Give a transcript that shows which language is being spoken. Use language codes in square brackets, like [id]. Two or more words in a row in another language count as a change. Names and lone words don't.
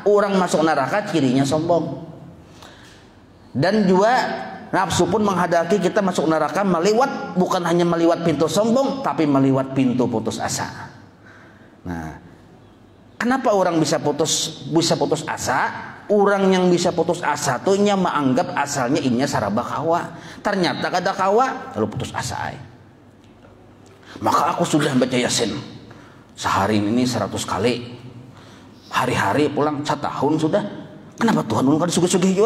[id] Orang masuk neraka cirinya sombong. Dan juga nafsu pun menghendaki kita masuk neraka melewat, bukan hanya melewat pintu sombong, tapi melewat pintu putus asa. Nah, kenapa orang bisa putus asa? Orang yang bisa putus asa tuh nya menganggap asalnya [bjn] inya saraba kawa. [id] Ternyata [bjn] kada kawa, [id] lalu putus asa. Maka aku sudah baca Yasin sehari ini 100 kali. [bjn] Hari-hari pulang 1 tahun sudah. Kenapa Tuhan ulun kada sugih-sugih juga?